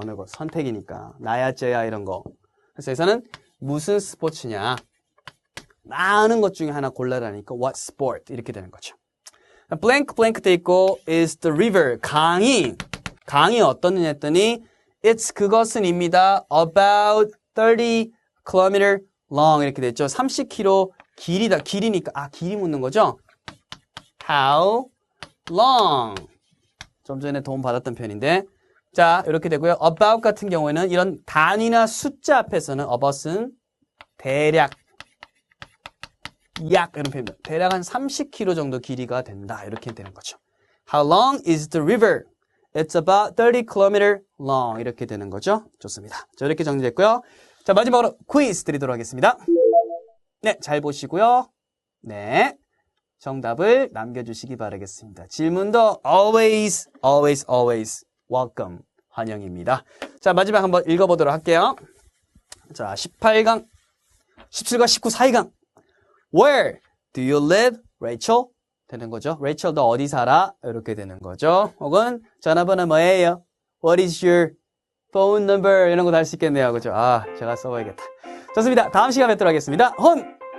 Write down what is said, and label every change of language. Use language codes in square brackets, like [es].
[ko] 어느 거 선택이니까 나야 쟤야 이런 거. 그래서 여기서는 무슨 스포츠냐 많은 것 중에 하나 골라라니까 what sport 이렇게 되는 거죠. blank blank 돼 있고 is the river 강이 어떻느냐 했더니 it's 그것은입니다. [en] about 30 km long [ko] 이렇게 됐죠. 30km 길이니까 길이 묻는 거죠. [en] How long? [ko] 좀 전에 도움 받았던 표현인데 자 이렇게 되고요. about 같은 경우에는 이런 단위나 숫자 앞에서는 about은 대략 약 이런 표현입니다. 대략 한 30km 정도 길이가 된다 이렇게 되는 거죠. [en] How long is the river? It's about 30 km long [ko] 이렇게 되는 거죠. 좋습니다. 자 이렇게 정리됐고요. 자 마지막으로 퀴즈 드리도록 하겠습니다. 네, 잘 보시고요. 네. 정답을 남겨주시기 바라겠습니다. [en] 질문도 always welcome. [ko] 환영입니다. 자, 마지막 한번 읽어보도록 할게요. 자, 18강, 17과 19, 4위강. [en] Where do you live, Rachel? [ko] 되는 거죠. Rachel, 너 어디 살아? 이렇게 되는 거죠. 혹은 전화번호 뭐예요? [en] What is your phone number? [ko] 이런 거 다 할 수 있겠네요. 그죠? 제가 써봐야겠다. 좋습니다. 다음 시간에 뵙도록 하겠습니다. 공!